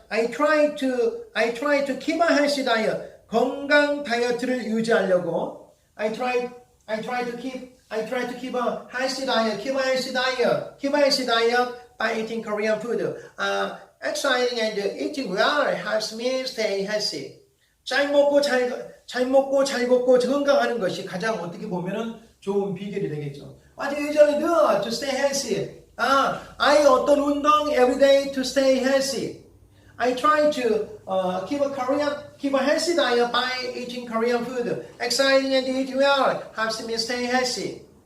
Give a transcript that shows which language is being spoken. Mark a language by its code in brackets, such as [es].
[en] I try to keep a healthy diet. [ko] 건강 다이어트를 유지하려고. [en] I try to keep a healthy diet. Keep a healthy diet by eating Korean food. Exercising and eating well helps me stay healthy. [ko] 잘 먹고 잘 걷고 건강하는 것이 가장 어떻게 보면은 좋은 비결이 되겠죠. [en] What do you usually do to stay healthy? I [ko] 어떤 운동 [en] every day to stay healthy. I try to keep a healthy diet by eating Korean food. Exercising and eating well helps me stay healthy.